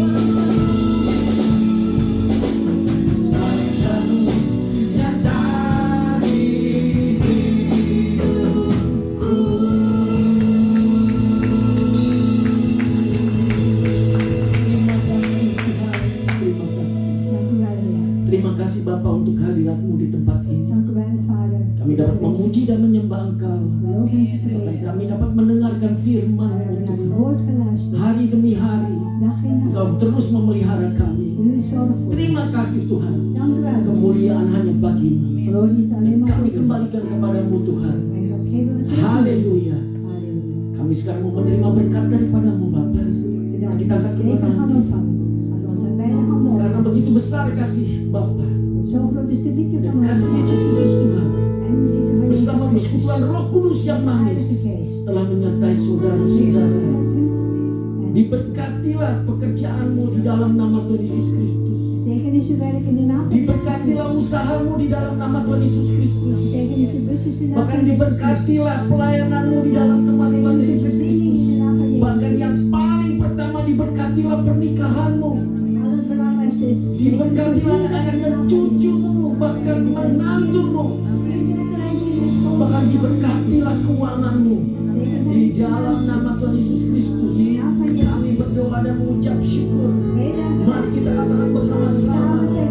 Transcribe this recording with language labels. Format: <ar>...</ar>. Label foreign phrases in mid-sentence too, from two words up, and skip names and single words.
<id>Kuasa-Mu nyata di hidupku. Terima kasih Tuhan, terima kasih.</id> <nl>Dank u wel, Heer.</nl> <id>Terima kasih Bapa untuk hadirat-Mu di tempat ini.</id> <nl>Dank u wel, Vader.</nl> <id>Kami dapat memuji dan menyembah Engkau.</id> <nl>Geloof en</nl> <id>Dan</id> <nl>geprezen.</nl> <id>kami dapat mendengarkan</id> <nl>We</nl> <id>firman-Mu</id> <nl>hebben naar uw</nl> <id>Tuhan.</id> <nl>woord geluisterd.</nl> <id>Hari demi hari,</id> <nl>Dag in dag.</nl> <id>Engkau terus memelihara kami.</id> <nl>U zorgt voor</nl> <id>Terima</id> <nl>ons.</nl> <id>kasih Tuhan.</id> <nl>Dank u wel.</nl> <id>Kemuliaan hanya bagi-Mu.</id> <nl>Glorie is alleen maar</nl> <id>Kami</id> <nl>voor u.</nl> <id>kembalikan kepadamu Tuhan.</id> <nl>En dat geven we terug.</nl> <id>Haleluya.</id> <nl>Halleluja.</nl> <id>Kami sekarang mau menerima berkat daripadamu Bapa.</id> <nl>Zodat</nl> <id>Kita</id> <nl>we</nl> <id>akan</id> <nl>zeker gaan</nl> <id>kembali.</id> <nl>ontvangen. Dat we onze beide handen</nl> <id>Karena</id> <nl>ophouden.</nl> <id>begitu besar kasih Bapa.</id> <nl>Zo groot is de liefde</nl> <id>Dan</id> <nl>van ons.</nl> <id>kasih Yesus Kristus Tuhan.</id> <nl>En de liefde van</nl> <id>Bersama</id> <nl>Jezus</nl> <id>persekutuan</id> <nl>Christus.</nl> <id>Roh Kudus yang manis.</id> <nl>Heilige Geest.</nl> <id>Telah menyertai saudara-saudara.</id> <nl>En</nl> <id>Diberkatilah pekerjaanmu di dalam nama Tuhan Yesus Kristus.</id> <nl>zegen is uw werk in de naam van Jezus</nl> <id>Diberkatilah</id> <nl>Christus.</nl> <id>usahamu di dalam nama Tuhan Yesus Kristus.</id> <nl>Zegen is uw business in de naam</nl> <id>Bahkan</id> <nl>van Jezus Christus.</nl> <id>diberkatilah pelayananmu di dalam nama Tuhan Yesus Kristus. Bahkan yang paling pertama diberkatilah pernikahanmu.</id> <nl>Allerbelangrijkste is</nl> <id>Diberkatilah anak dan cucumu, bahkan menantumu. Bahkan diberkatilah keuanganmu. Di dalam nama Tuhan Yesus Kristus kami berdoa dan mengucap syukur. Mari kita katakan bersama-sama.</id>